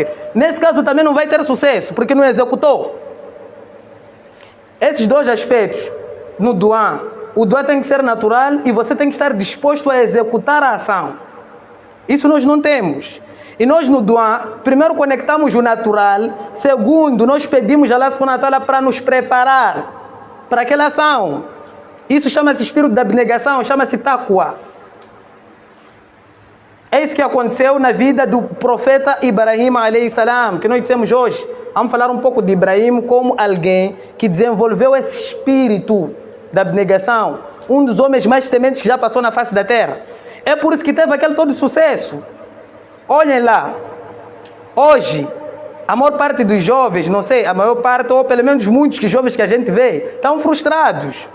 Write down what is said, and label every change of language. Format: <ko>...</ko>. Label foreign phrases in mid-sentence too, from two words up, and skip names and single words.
<pt>Nesse caso também não vai ter sucesso, porque não executou. Esses dois aspectos no dua, o dua tem que ser natural e você tem que estar disposto a executar a ação. Isso nós não temos. E nós no dua, primeiro conectamos o natural, segundo, nós pedimos a Allah</pt> <ar>سبحانه وتعالى</ar> <pt>para nos preparar para aquela ação. Isso chama-se espírito da abnegação, chama-se taqwa. É isso que aconteceu na vida do profeta Ibrahim</pt> <ar>عليه السلام,</ar> <pt>que nós dissemos hoje. Vamos falar um pouco de Ibrahim como alguém que desenvolveu esse espírito da abnegação. Um dos homens mais tementes que já passou na face da terra. É por isso que teve aquele todo sucesso. Olhem lá. Hoje, a maior parte dos jovens, não sei, a maior parte, ou pelo menos muitos que jovens que a gente vê, estão frustrados.</pt>